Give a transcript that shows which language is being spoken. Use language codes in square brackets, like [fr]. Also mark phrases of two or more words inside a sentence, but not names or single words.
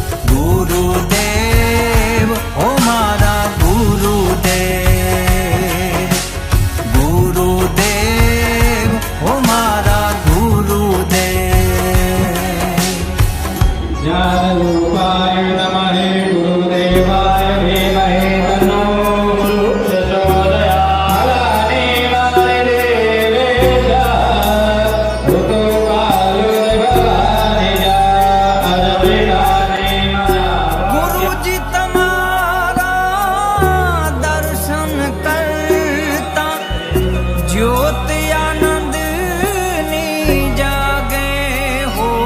[gu] ગુરુદેવ, હો મારા ગુરુદેવ, ગુરુદેવ, હો મારા ગુરુદેવ. [sa] ज्ञानरूपाय नमः गुरुदेवाय धीमहि तन्नो प्रचोदयात्. देवेश [gu] ગુરુજી તમારા દર્શન કરતા જ્યોત આનંદની જાગે હો.